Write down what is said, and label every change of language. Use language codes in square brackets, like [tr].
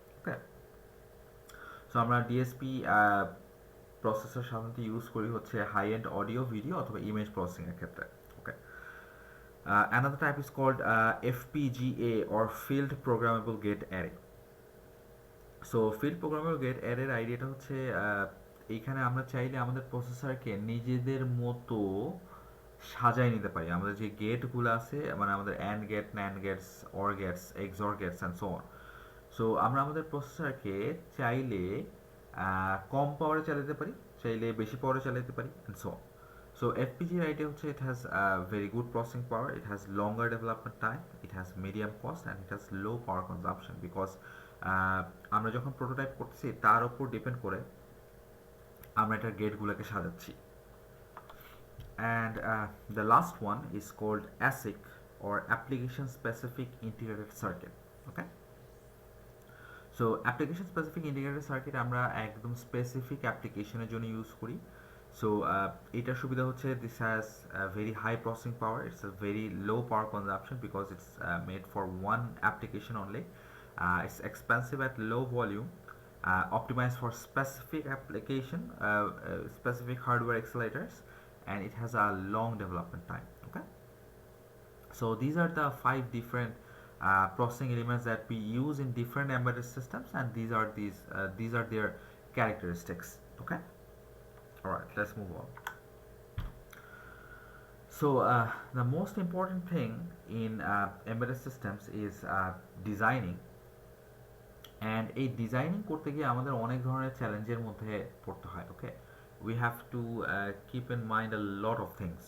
[bn] ওকে, so আমরা DSP processor সাধারণত use করি হচ্ছে হাই এন্ড অডিও, ভিডিও অথবা ইমেজ প্রসেসিংয়ের ক্ষেত্রে। [en] Okay, another type is called FPGA or Field Programmable Gate Array. [bn] So field programmable gate অ্যারের আইডিয়াটা হচ্ছে এইখানে আমরা চাইলে আমাদের প্রসেসরকে নিজেদের মতো সাজাই নিতে পারি। আমাদের যে গেটগুলো আছে, মানে আমাদের and get, NAND Gates, or Gates, এক্সঅর Gates, [en] And so on. [bn] So আমরা আমাদের প্রসেসরকে চাইলে কম পাওয়ারে চালাতে পারি, চাইলে বেশি পাওয়ারে চালাতে পারি, [en] And so on. So FPGA idea হচ্ছে it has very good processing power, it has longer development time, it has medium cost, and it has low power consumption because [bn] আমরা যখন প্রোটোটাইপ করতেছি তার উপর ডিপেন্ড করে আমরা এটার গেটগুলোকে সাজাচ্ছি। [en] And the last one is called ASIC, or application specific integrated circuit. [bn] Okay, so application specific integrated circuit আমরা একদম স্পেসিফিক অ্যাপ্লিকেশনের জন্য ইউজ করি। সো এটার সুবিধা হচ্ছে [en] This has very high processing power, it's a very low power consumption because it's made for one application only, it's expensive at low volume, optimized for specific application, specific hardware accelerators, and it has a long development time. Okay, so these are the 5 different processing elements that we use in different embedded systems, and these are their characteristics. Okay, all right, let's move on. So the most important thing in embedded systems is designing, and [bn] এই designing করতে গিয়ে আমাদের অনেক ধরনের চ্যালেঞ্জের মধ্যে পড়তে হয়। [en] Okay, we have to keep in mind a lot of things.